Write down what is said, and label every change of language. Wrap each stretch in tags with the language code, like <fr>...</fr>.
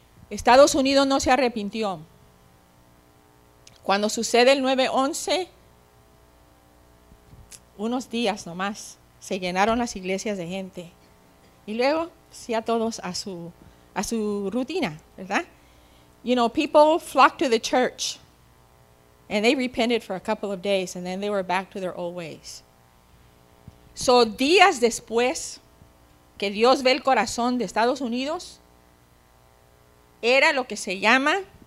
<es>Estados Unidos no se arrepintió. Cuando sucede el 9-11, unos días nomás, se llenaron las iglesias de gente. Y luego, sí, a todos a su rutina, ¿verdad?</es> <en>You know, people flocked to the church and they repented for a couple of days and then they were back to their old ways.</en> <es>So, días después que Dios ve el corazón de Estados Unidos, era lo que se llama</es>